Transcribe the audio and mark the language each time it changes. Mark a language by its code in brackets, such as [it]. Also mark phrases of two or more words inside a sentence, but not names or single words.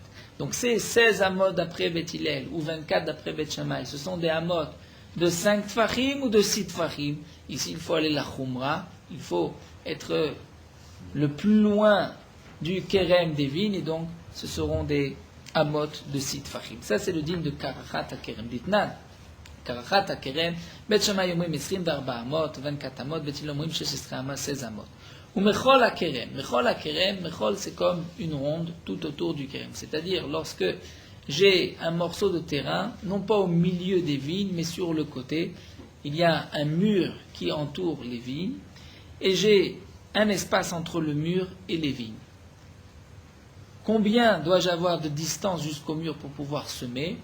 [fr] Donc ces 16 Amot d'après Bet Hillel, ou 24 d'après Bet Shammai, ce sont des Amot de 5 tfachim ou de 6 tfachim. Ici, il faut aller la Khumra, il faut être le plus loin du Kerem des vignes, et donc ce seront des Amot de 6 tfachim. Ça, c'est le digne de [he] קרחת הכרם. דתנן קרחת הכרם בית שמאי אומרים 24 אמות 24 אמות בית הלל אומרים 16 אמות 16 אמות. Ou מחול הכרם מחול הכרם מחול, [fr] c'est comme une ronde tout autour du Kerem. C'est-à-dire, lorsque j'ai un morceau de terrain, non pas au milieu des vignes, mais sur le côté, il y a un mur qui entoure les vignes, et j'ai un espace entre le mur et les vignes. Combien dois-je avoir de distance jusqu'au mur pour pouvoir semer?